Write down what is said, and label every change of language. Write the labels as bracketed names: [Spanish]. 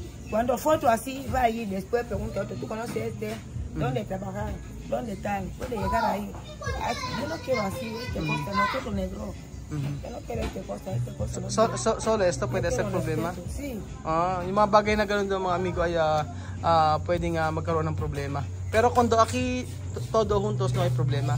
[Spanish] Cuando foto así va ahí, después pregunta otro, ¿tú conoces este? ¿Dónde trabajan? ¿Dónde están? Puede llegar ahí. Yo no quiero así, cosa, no quiero negro. Yo no quiero cosa. No solo esto puede ser problema? Sí. [Filipino] Yung mga bagay na ganun doon, mga amigo, ay pwedeng magkaroon ng problema. [Spanish] Pero cuando aquí todo juntos no hay problema.